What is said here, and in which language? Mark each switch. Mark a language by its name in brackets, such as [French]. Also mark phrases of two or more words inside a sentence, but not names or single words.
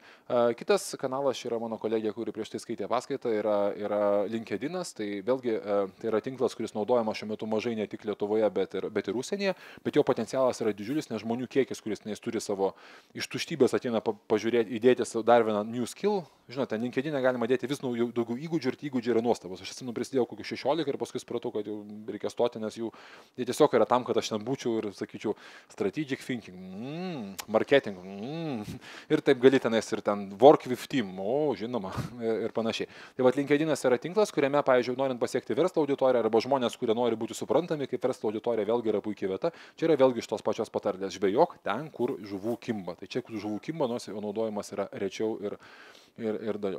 [Lithuanian] Kitas kanalas yra mano kolegė, kuri prieš tai skaitė paskaitą, yra LinkedInas, tai vėlgi tai yra tinklas, kuris naudojamas šiuo metu mažai ne tik Lietuvoje, bet ir užsienyje, bet jo potencialas yra didžiulis, nes žmonių kiekis, kuris turi savo iš tuštybės ateina pažiūrėti, įdėti dar vieną [English] new skill. [Lithuanian] Žinote, LinkedIn'e galima dėti vis daugiau įgūdžių ir tie įgūdžiai yra nuostabus. Aš prisidėjau kokių 16 ir paskui supratau, kad jau reikia stoti, nes jie tiesiog yra tam, kad aš ten būčiau ir sakyčiau [English] strategic thinking, marketing, [Lithuanian] ir taip gali tenais ir ten [English] work with team, [Lithuanian] žinoma, ir panašiai. Tai LinkedIn'as yra tinklas, kuriame, pavyzdžiui, norint pasiekti verslo auditoriją arba žmonės, kurie nori būti suprantami kaip verslo auditorija, vėlgi yra puikiai vieta. Čia yra vėlgi iš tos pačios patarlės, žvejok ten, kur žuvų kimba. Tai čia, kur žuvų kimba, nors jo naudojimas yra rečiau ir dažniau.